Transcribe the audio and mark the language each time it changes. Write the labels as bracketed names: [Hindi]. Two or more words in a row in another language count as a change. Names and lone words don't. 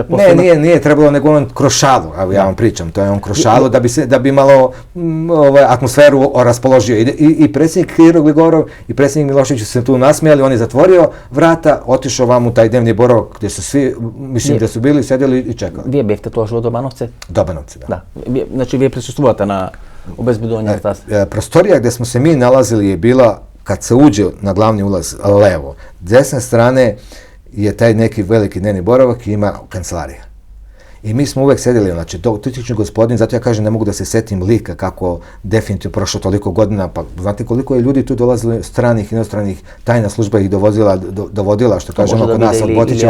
[Serbian] Ne, nije trebalo, nego on kroz šalu, evo ja vam pričam, to je on kroz šalu da bi malo atmosferu raspoložio. I predsjednik Kiro Gligorov i predsjednik Milošević su se tu nasmijali, on je zatvorio vrata, otišao vam u taj dnevni boravak gdje su svi, mislim, gdje su bili, sedjeli i čekali. [Macedonian] Вие бевте тоа во Добановце? Добановце, да. Да. Значи, вие присуствувате на обезбедување на [Serbian] Prostorija gdje smo se mi nalazili je bila, kad se uđe na glavni ulaz levo, desne strane je taj neki veliki dnevni boravak i ima kancelarija. I mi smo uvek sedjeli, znači, dotični gospodin, zato ja kažem ne mogu da se setim lika kako definitivno prošlo toliko godina, pa znate koliko je ljudi tu dolazili, stranih, inostranih, tajna služba ih dovodila, što kažemo kod nas od Botićeva.